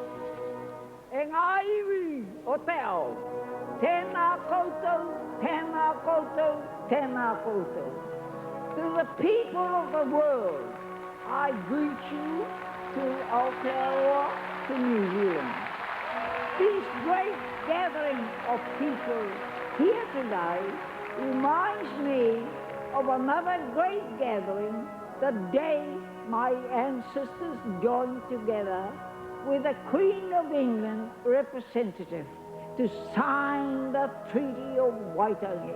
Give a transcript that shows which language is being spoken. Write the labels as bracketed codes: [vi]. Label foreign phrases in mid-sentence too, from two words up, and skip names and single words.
[mi] E ngā iwi o te ao, tēnā koutou, tēnā koutou, tēnā koutou. [en] To the people of the world, I greet you to Aotearoa, to New Zealand. This great gathering of people here today reminds me of another great gathering the day my ancestors joined together with the Queen of England representative to sign the Treaty of Waitangi.